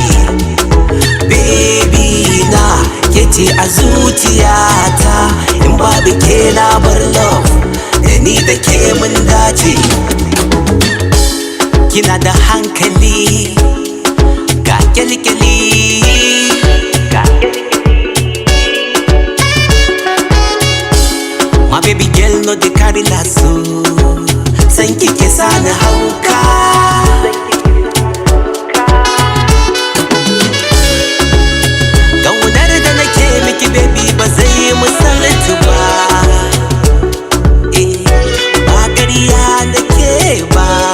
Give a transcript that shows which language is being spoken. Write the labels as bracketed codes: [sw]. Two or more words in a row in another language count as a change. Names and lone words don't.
[ha] Baby na kece a zuciyata, in babu ke na bar love, da ni da ke mun dace. Kina da hankali ga kyalkyali, [pcm] my baby girl no dey carry lasso, [ha] san kike sani hauka. Kaunar da nake miki baby ba zai yi misaltu ba, ba ƙarya nake ba.